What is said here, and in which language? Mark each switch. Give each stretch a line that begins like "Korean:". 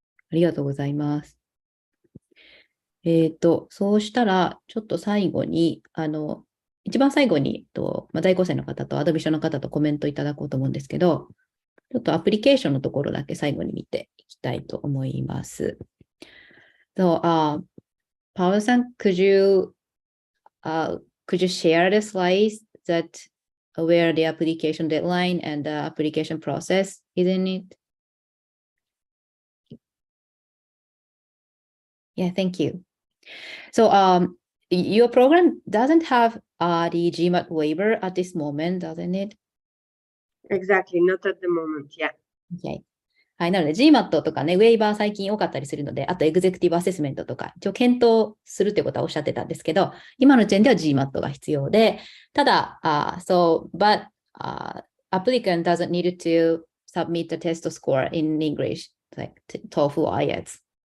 Japanese: ありがとうございます。そうしたら、ちょっと最後に、一番最後に、在校生の方とアドミッションの方とコメントいただこうと思うんですけど、ちょっとアプリケーションのところだけ最後に見ていきたいと思います。
English: So, Paolo-san, could you share the slides that where the application deadline and the application process is in it? Yeah, thank you. So, your program doesn't have the GMAT waiver at this moment, doesn't it? Exactly, not at the moment, yeah. Okay.
Japanese: はい。なので GMAT とかね、ウェイバー最近多かったりするので、あとエグゼクティブアセスメントとか、一応検討するということはおっしゃってたんですけど、今の時点では GMAT が必要で、ただ、
English: but applicant doesn't need to submit the test score in English, like TOEFL or IELTS.